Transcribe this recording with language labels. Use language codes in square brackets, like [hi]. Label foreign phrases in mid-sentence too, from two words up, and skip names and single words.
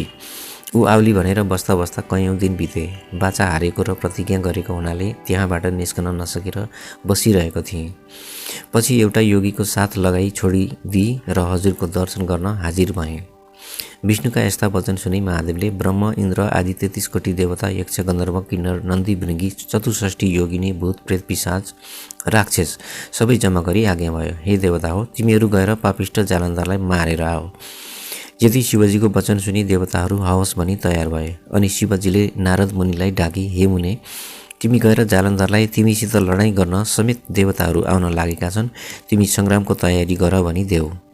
[ne] ऊ आउली भनेर बस्दा बस्दा कैयौँ दिन बिते। बाचा हारेको र प्रतिज्ञा गरेको हुनाले त्यहाँबाट निस्कन नसकेर बसिरहेको थिएँ। पछि एउटा योगीको साथ लगाई छोडिदिई र हजुरको दर्शन गर्न हाजिर भएँ। विष्णुका यस्ता वचन सुनि महादेवले ब्रह्म, इन्द्र आदि 33 कोटी देवता, यक्ष, गन्धर्व, किन्नर, नन्दी, भृङ्गी, 64 योगिनी, भूत, प्रेत, पिशाच, राक्षस सबै जम्मा गरी आज्ञा भयो, हे देवता हो, तिमीहरू गएर पापिष्ट जालन्धरलाई मारेर आओ। यदि शिवजीको वचन सुनि देवताहरू हवस् भनी तयार भए। अनि शिवजीले नारद मुनिलाई डाकी, हे मुने, तिमी गएर जालन्धरलाई तिमीसित लडाईँ गर्न समेत देवताहरू आउन लागेका छन्, तिमी सङ्ग्रामको तयारी गर भनी देऊ।